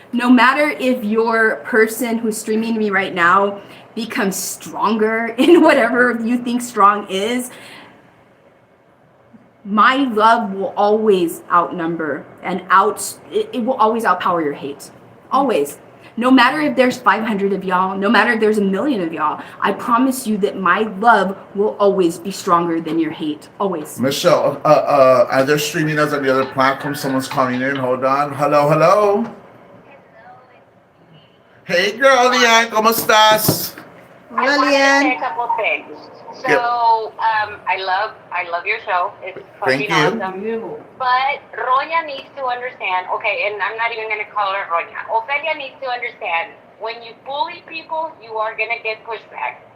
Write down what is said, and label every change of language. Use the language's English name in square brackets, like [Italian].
[English] No matter if your person who's streaming to me right now becomes stronger in whatever you think strong is, my love will always outnumber and it will always outpower your hate. Always. No matter if there's 500 of y'all, no matter if there's 1 million of y'all, I promise you that my love will always be stronger than your hate. Always. Michelle, are they streaming us on the other platform? Someone's calling in. Hold on. Hello. Hey girl, Leanne, [Spanish] ¿cómo estás? Hola, Leanne. [English] I wanted to say a couple things. So, I love your show. It's fucking awesome. But Roña needs to understand, okay, and I'm not even going to call her Roña. Ofelia needs to understand, when you bully people, you are going to get pushback.